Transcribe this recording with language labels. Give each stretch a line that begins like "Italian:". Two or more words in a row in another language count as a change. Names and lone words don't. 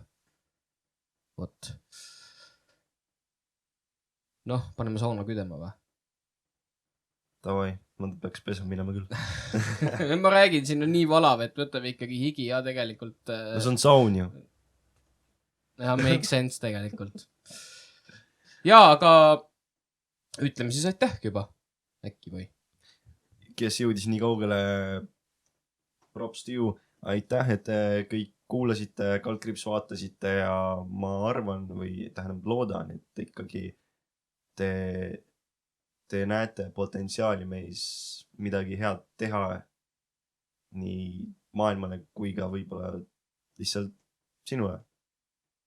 Estonian: Vot. Paneme sauna küdema või? Tavai, ma peaks pesma minema küll. Ma räägin, siin on nii valav, et võtame ikkagi higi ja tegelikult... See on saun ju. Ja,
English: make sense tegelikult.
Estonian: Ja, aga ütleme siis aitähki juba. Äkki või? Kes jõudis nii kaugele,
English: props to you.
Estonian: Aitäh, et kõik kuulasite, kaldkriips vaatasite ja ma arvan või tähendab loodan, et ikkagi te näete potentsiaali meis midagi head teha nii maailmale kui ka võib-olla lihtsalt sinule.